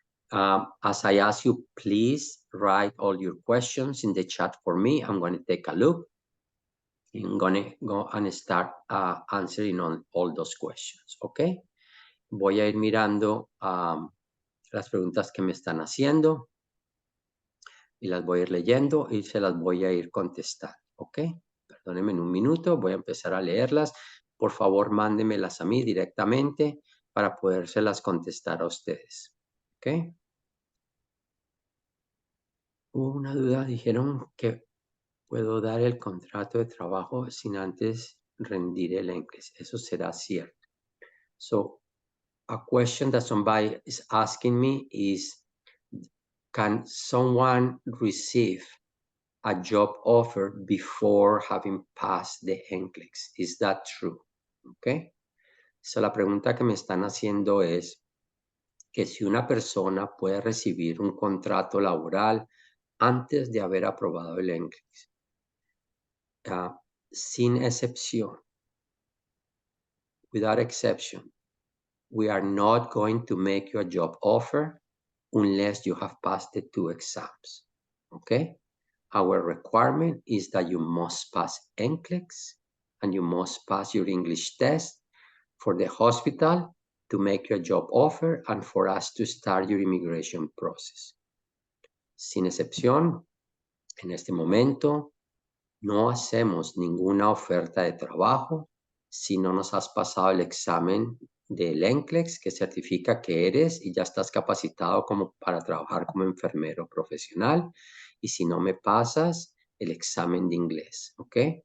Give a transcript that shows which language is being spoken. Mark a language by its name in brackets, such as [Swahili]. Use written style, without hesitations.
[English] As I ask you, please write all your questions in the chat for me. I'm going to take a look. I'm going to go and start answering on all those questions, ¿ok? [Spanish] Voy a ir mirando las preguntas que me están haciendo y las voy a ir leyendo y se las voy a ir contestando, ¿ok? Perdónenme un minuto, voy a empezar a leerlas. Por favor, mándenmelas a mí directamente para podérselas contestar a ustedes, ¿ok? Hubo una duda, dijeron que puedo dar el contrato de trabajo sin antes rendir el NCLEX. Eso será cierto. [English] So, a question that somebody is asking me is, can someone receive a job offer before having passed the NCLEX? Is that true? Okay. [Spanish] So, la pregunta que me están haciendo es que si una persona puede recibir un contrato laboral antes de haber aprobado el NCLEX. sin excepción, [English] without exception, we are not going to make you a job offer unless you have passed the 2 exams, okay? Our requirement is that you must pass NCLEX and you must pass your English test for the hospital to make you a job offer and for us to start your immigration process. [Spanish] Sin excepción, en este momento no hacemos ninguna oferta de trabajo si no nos has pasado el examen del NCLEX, que certifica que eres y ya estás capacitado como para trabajar como enfermero profesional, y si no me pasas el examen de inglés, ¿ok?